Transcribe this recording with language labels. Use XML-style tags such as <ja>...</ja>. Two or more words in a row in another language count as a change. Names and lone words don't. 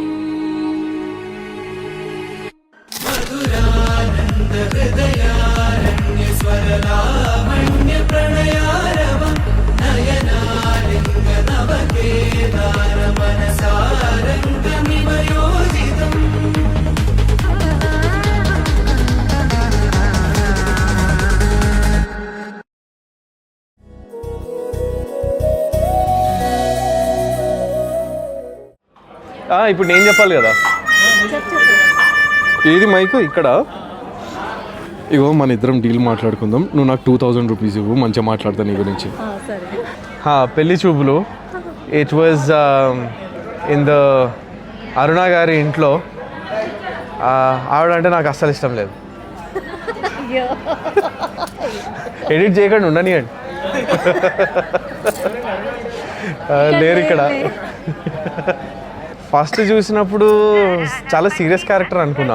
<sa>मधुरानन्द हृदयारण्यस्वरलावण्य प्रणयारवम् नयनालिङ्गनवकेदारमनसारङ्गमिव योजितम्.</sa> <te>ఇప్పుడు నేను చెప్పాలి కదా. ఏది మైకు ఇక్కడ. ఇగో మన ఇద్దరం డీల్ మాట్లాడుకుందాం. నువ్వు నాకు 2000 రూపీస్ ఇవ్వు, మంచిగా మాట్లాడతా నీ గురించి. పెళ్లి చూపులు</te> <en>it was in the</en> <te>అరుణ గారి ఇంట్లో. ఆవిడ అంటే నాకు అస్సలు ఇష్టం లేదు. ఎడిట్ చేయకుండా ఉండనియండి. లేరు ఇక్కడ. ఫస్ట్ చూసినప్పుడు చాలా సీరియస్ క్యారెక్టర్ అనుకున్నా.</te>